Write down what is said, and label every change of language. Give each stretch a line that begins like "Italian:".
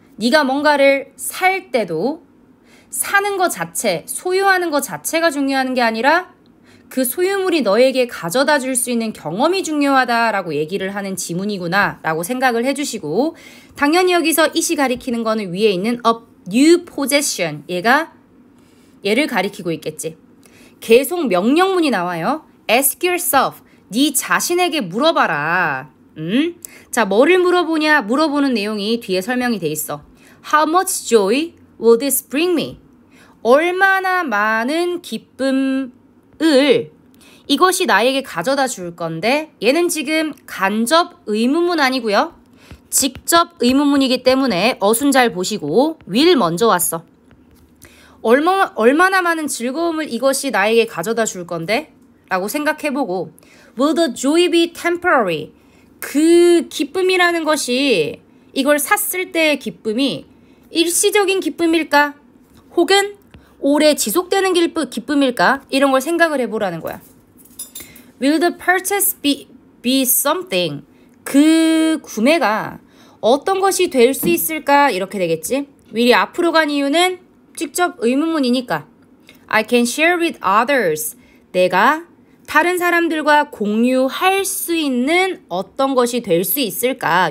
Korean: 네가 뭔가를 살 때도 사는 것 자체, 소유하는 것 자체가 중요한 게 아니라 그 소유물이 너에게 가져다 줄 수 있는 경험이 중요하다라고 얘기를 하는 지문이구나 라고 생각을 해주시고, 당연히 여기서 it이 가리키는 거는 위에 있는
English: a new possession,
Korean: 얘가 얘를 가리키고 있겠지. 계속 명령문이 나와요.
English: Ask yourself.
Korean: 네 자신에게 물어봐라. 자, 뭐를 물어보는 내용이 뒤에 설명이 돼 있어.
English: How much joy will this bring me?
Korean: 얼마나 많은 기쁨을 이것이 나에게 가져다 줄 건데, 얘는 지금 간접 의문문 아니고요. 직접 의문문이기 때문에 어순 잘 보시고 will 먼저 왔어. 얼마나 많은 즐거움을 이것이 나에게 가져다 줄 건데? 라고 생각해보고
English: will the joy be temporary?
Korean: 그 기쁨이라는 것이 이걸 샀을 때의 기쁨이 일시적인 기쁨일까? 혹은 오래 지속되는 기쁨일까? 이런 걸 생각을 해보라는 거야.
English: Will the purchase be something?
Korean: 그 구매가 어떤 것이 될 수 있을까? 이렇게 되겠지. will이 앞으로 간 이유는 직접 의문문이니까.
English: I can share with others.
Korean: 내가 다른 사람들과 공유할 수 있는 어떤 것이 될 수 있을까?